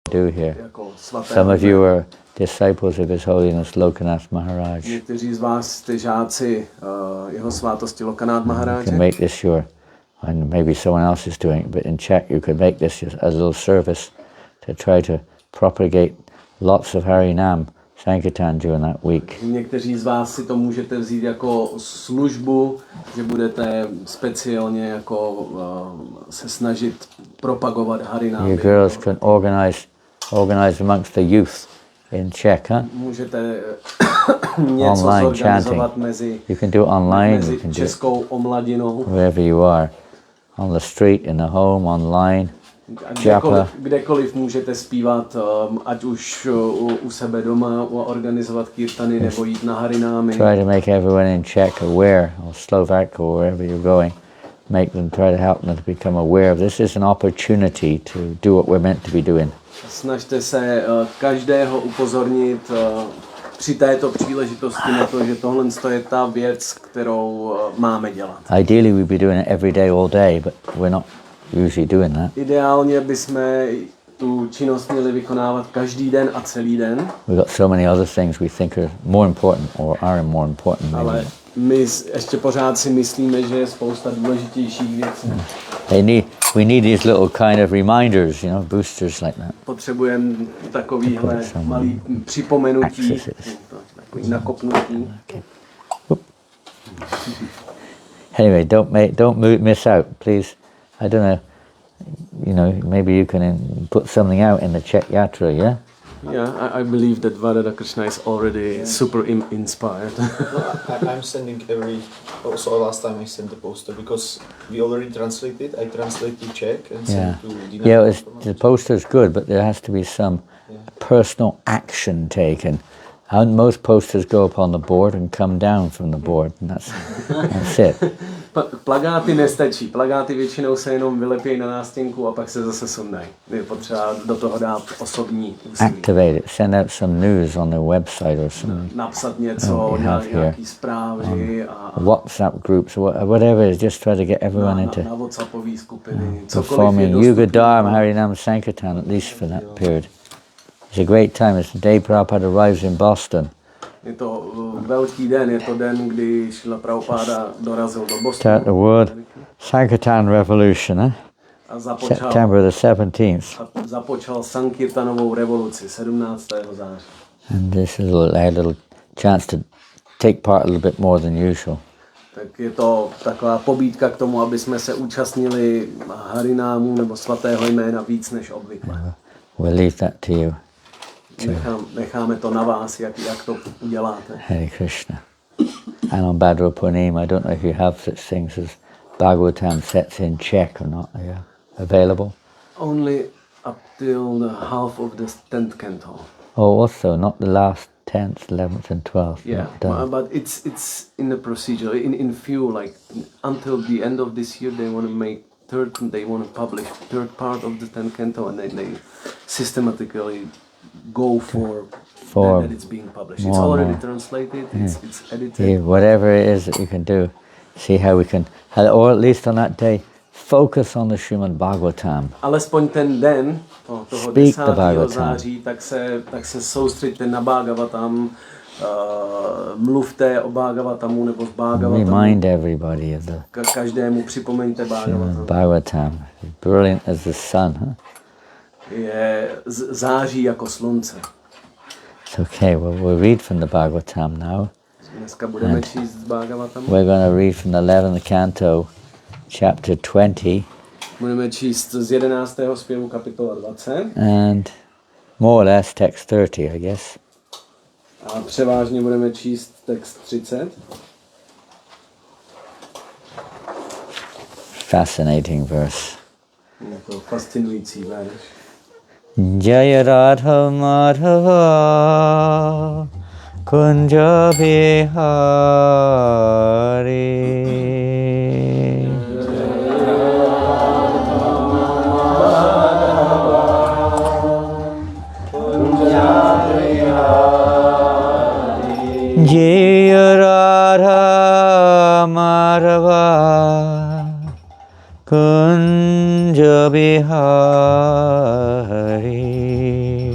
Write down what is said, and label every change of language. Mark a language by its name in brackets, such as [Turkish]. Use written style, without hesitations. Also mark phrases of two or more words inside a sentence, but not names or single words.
[English] do here. [Czech] jako svaté [English] Some of hojme. you are disciples of His Holiness Lokanath Maharaj. [Czech] Někteří z vás jste žáci jeho svátosti Lokanath [English] You [Czech] Maharáže. [English] can make this your, and maybe someone else is doing it, but in Czech you could make this a little service to try to propagate lots of Harinam Sankirtan during that week. [Czech] Někteří z vás si to můžete vzít jako službu, že budete speciálně jako se snažit propagovat Harinámy. [English] You girls can organize amongst the youth in Czech, huh? [Czech] Můžete něco [English] Online [Czech] zorganizovat [English] chanting. [Czech] mezi [English] You can do online, you [Czech] mezi [English] can do it [Czech] českou omladinou. [English] wherever you are, on the street, in the home, online. [Czech] A kdekoliv můžete zpívat, ať už u sebe doma, organizovat kirtany nebo jít na Harinámy. [English] Try to make everyone in Czech aware, or Slovak, or wherever you're going. Make them, try to help them to become aware of this is an opportunity to do what we're meant to be doing. [Czech] Snažte se každého upozornit při této příležitosti na to, že tohle je ta věc, kterou máme dělat. [English] Ideally we'd be doing it every day, all day, but we're not usually doing that. [Czech] Ideálně bychom tu činnost měli vykonávat každý den a celý den. [English] We've got so many other things we think are more important or are more important. [Czech] Ale my ještě pořád si myslíme, že je spousta důležitějších věcí. [English] We need these little kind of reminders, boosters like that. [Czech] Potřebujeme takovýhle malý připomenutí, takový nakopnutí. [English] Okay. Anyway, don't miss out, please. I don't know, maybe you can put something out in the Czech Yatra, yeah? Yeah, I believe that Vadada Krishna is already super inspired. I'm sending also last time I sent the poster because we already translated. I translated Czech and sent to Dina. Yeah, the poster's good, but there has to be some personal action taken. And most posters go up on the board and come down from the board, and that's it. [Czech] Plagáty nestačí. Plagáty většinou se jenom vylepějí na nástěnku a pak se zase sundají. Je potřeba do toho dát osobní úsilí. [English] Activate it. Send out some news on their website or something. [Czech] Napsat něco, nějaký zprávy a [English] WhatsApp groups, whatever it is, just try to get everyone into [Czech] na WhatsAppové skupiny. [English] performing Yuga Dharma Harinam Sankirtan, at least for that period. It's a great time. It's the day Prabhupada arrives in Boston. [Czech] Je to velký den, je to den, kdy Šrila Prabhupada dorazil do Bostonu. [English] Start the World Sankirtan Revolution, September the 17th. [Czech] A započal Sankirtanovou revoluci 17. září. [English] And this is a little chance to take part a little bit more than usual. [Czech] Tak je to taková pobídka k tomu, aby jsme se účastnili Harinámu nebo svatého jména víc než obvykle. [English] We'll leave that to you. [Czech] Necháme to na vás, jak to uděláte. [English] Hare Krishna. And on Bhadra Purnima, I don't know if you have such things as Bhagavatam sets in Czech or not. Are you available? Only up till the half of the 10th canto. Oh, also not the last 10th, 11th, and 12th. Yeah, but it's in the procedure. In few, like until the end of this year, they want to make they want to publish third part of the 10th canto, and then they systematically go for that it's being published. It's already translated, it's edited. Yeah, whatever it is that you can do, see how we can, or at least on that day, focus on the Srimad Bhagavatam. [Czech] Alespoň ten den, toho 10. září, tak se soustřeďte na Bhagavatam, mluvte o Bhagavatamu nebo z Bhagavatamu. [English] Remind everybody of the [Czech] každému připomeňte Bhagavatam. [English] Bhagavatam, brilliant as the sun, huh? [Czech] Je září jako slunce. [English] It's okay, we'll read from the Bhagavatam now. [Czech] Dneska budeme číst z Bhagavatamu. [English] We're going to read from the 11th canto, chapter 20. [Czech] Budeme číst z 11. zpěvu kapitola 20. [English] And more or less text 30, I guess. [Czech] A převážně budeme číst text 30. [English] Fascinating verse. [Czech] Je to fascinující verš. [Sanskrit] Jaya Radha Madhava Kunja Bihari Jaya Radha Madhava Kunja Bihari